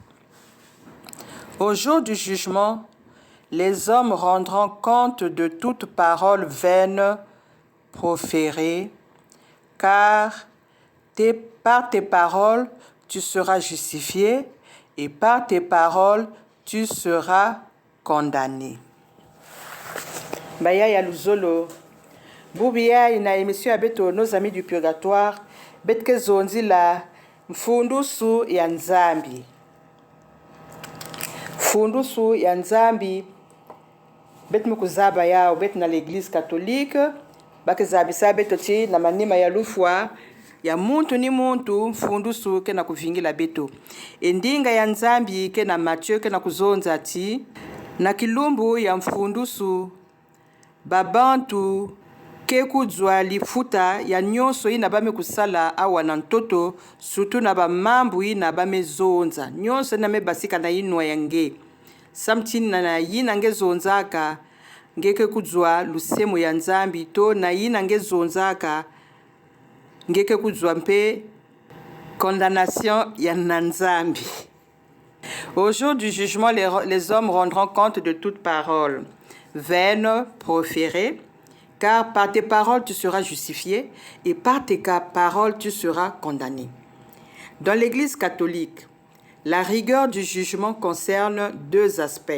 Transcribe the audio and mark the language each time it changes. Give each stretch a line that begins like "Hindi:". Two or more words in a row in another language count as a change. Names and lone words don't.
French: Au jour du jugement, les hommes rendront compte de toute parole vaine proférée, car par tes paroles, tu seras justifié, et par tes paroles, tu seras condamné.
Kituba (Democratic Republic of Congo): Baya ya luzolo. Bubia ina émission abeto Nos Amis du Purgatoire, betke zonzi la mfundusu ya nzambi. Mfundusu ya nzambi bet mukuzaba yao bet na
French: l'église catholique,
Kituba (Democratic Republic of Congo): bakezabisa betoti na manima ya lufwa ya muntu ni muntu mfundusu ke na kuvingila beto. Endinga ya nzambi ke na Matthieu ke na kuzonza ati na kilumbu ya mfundusu babantu ke kudzwa lifuta ya nyonso ina bame kusala awa na ntoto sutu na bamambu ina bame zonza nyonso na me basika na inwa yange samtini na yina nge zonzaka ngeke kudzwa lusemu ya nzambi to na yina nge zonzaka ngeke kudzwa mpe condamnation ya nanzambi.
French: Au jour du jugement, les hommes rendront compte de toute parole vaine proférée, car par tes paroles tu seras justifié et par tes paroles tu seras condamné. Dans l'Église catholique, la rigueur du jugement concerne deux aspects.